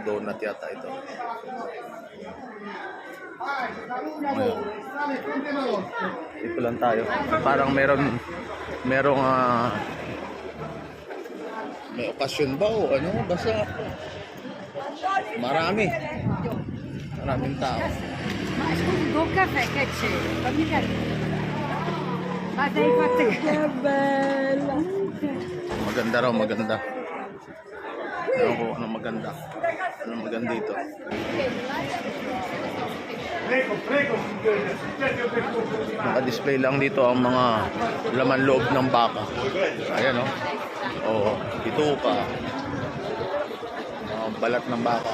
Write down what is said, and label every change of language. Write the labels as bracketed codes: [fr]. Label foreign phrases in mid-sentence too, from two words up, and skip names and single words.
[tl] Donut yata ito. Ngayon, dito lang tayo. Parang merong may okasyon ba o ano? Basta maraming tao. [it] Ma scusi, buon caffè, che c'è? Fammi capire. Ma sei fatta che bella! [tl] Maganda. Ewan ko anong maganda. Anong maganda dito. Naka-display lang dito ang mga laman loob ng baka. Ayan o. Oo, dito pa. Mga balat ng baka.